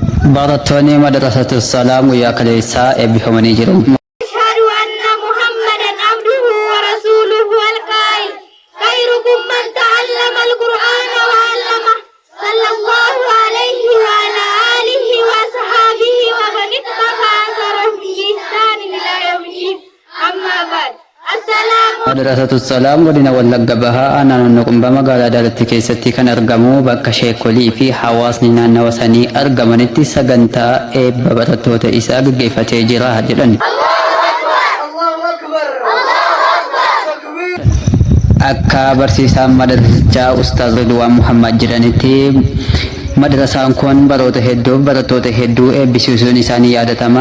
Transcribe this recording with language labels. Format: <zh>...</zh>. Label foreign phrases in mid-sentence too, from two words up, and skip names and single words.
<om>barattoonni madrasatul salaam guyyaa kaleessaa eebbifamanii jiru.</om> <ar>أشهد أن محمدا عبده ورسوله القائل خيركم من تعلم القرآن وعلمه صلى الله عليه وعلى آله وصحبه ومن اتبع أثرهم بإحسان إلى يوم الدين أما بعد</ar> <om>madrasatul salaam godina wallagga bahaa naannoo qumbaa magaalaa Daalatti keessatti kan argamu bakka sheekolii fi hawaasni naannawa sanii argamanitti sagantaa eebba barattoota isaa gaggeeffatee jira jedhan. Akka barsiisaan madrasichaa Ustaaz Ridwaan Muhammad jedhanitti madrasaan kun barattoota hedduu eebbisiisuun isaanii yaadatama.</om>